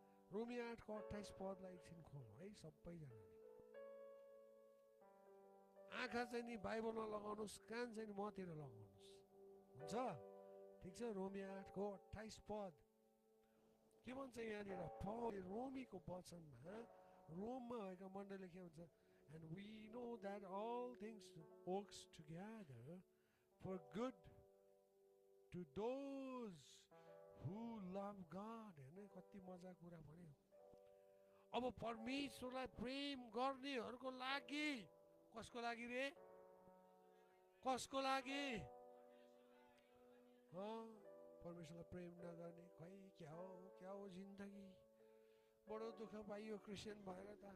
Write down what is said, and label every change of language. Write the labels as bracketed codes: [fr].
[ne] रोमी 8 को 28 पदलाई एकछिन खोलौँ है सबैजनाले। आँखा चाहिँ नि बाइबलमा लगाउनुहोस्, कान चाहिँ नि मतिर लगाउनुहोस्, हुन्छ? ठिक छ। रोमी 8 को 28 पद के भन्छ यहाँनिर? पौलले रोमीको वचनमा, रोममा भएका मण्डलीले के भन्छ? [en] And we know that all things works together for good to those who love God. [ne] हैन, कति मजा कुरा भन्यो। अब परमेश्वरलाई प्रेम गर्नेहरूको लागि, कसको लागि रे? कसको लागि? परमेश्वरलाई प्रेम नगर्ने, खै क्या हो जिन्दगी, बडो दुःख पाइयो क्रिस्चियन भएर त।